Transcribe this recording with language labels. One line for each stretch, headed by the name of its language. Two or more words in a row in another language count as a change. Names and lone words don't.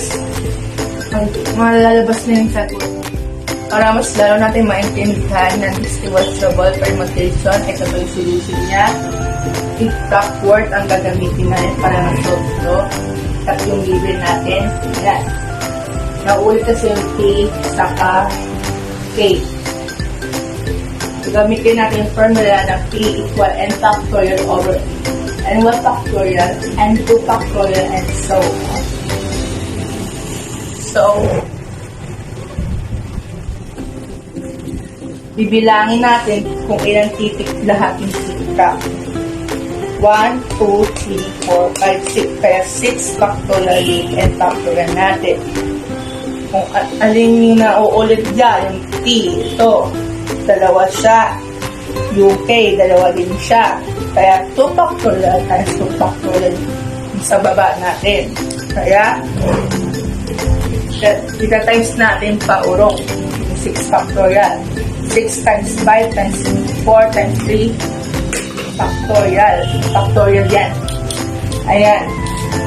Filipino: Malalabas na yung sagot. Para mas lalo natin maintindihan ng
English: distinguishable permutation,
Filipino: ito pa yung solution niya.
English: Exact word
Filipino: ang gagamitin natin para ma-solve ito. At yung given natin, yan. Naulit kasi yung T, saka K. So, gamitin natin yung formula na
English: P equal N factorial over N1 factorial, N2 factorial, and so on.
Filipino: So, bibilangin natin kung ilang titik lahat yung sikap. 1, 2, 3, 4, 5, 6. Kaya 6 factorial yung
English: N factorial
Filipino: natin. Kung alin yung nauulit dyan, yung T, ito, dalawa siya. Yung K, dalawa din siya. Kaya
English: 2 factorial times 2 factorial
Filipino: sa baba natin. Kaya, ita-times natin pa urong.
English: 6 factorial. 6 times 5 times 4 times 3 factorial.
Filipino: Factorial yan. Ayan.